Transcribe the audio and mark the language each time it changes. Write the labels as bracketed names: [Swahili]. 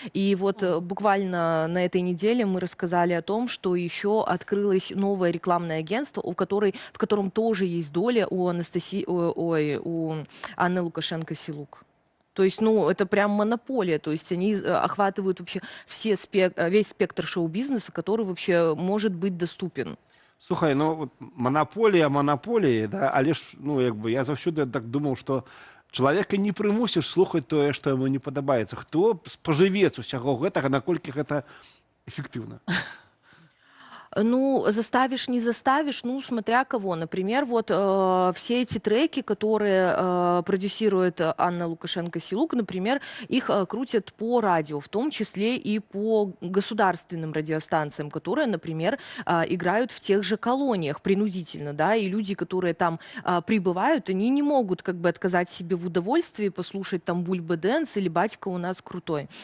[Russian] И вот буквально на этой неделе мы рассказали о том, что еще открылось новое рекламное агентство, в котором тоже есть доля у Анны Лукашенко-Силук. То есть, ну, это прям монополия, то есть они охватывают вообще весь спектр шоу-бизнеса, который вообще может быть доступен. [Belarusian] Слухай, ну, вот монополия монополии, да, але ж, ну, якби, я заўсёды так думаў, што чалавека не прымусіш слухаць тое, што яму не падабаецца. Хто спажывец усяго гэтага, наколькі гэта эффективно? [Russian] Ну, заставишь, не заставишь, ну, смотря кого. Например, вот все эти треки, которые продюсирует Анна Лукашенко-Силук, например, их крутят по радио, в том числе и по государственным радиостанциям, которые, например, играют в тех же колониях принудительно, да, и люди, которые там прибывают, они не могут как бы отказать себе в удовольствии послушать там «Бульба Дэнс» или «Батька у нас крутой».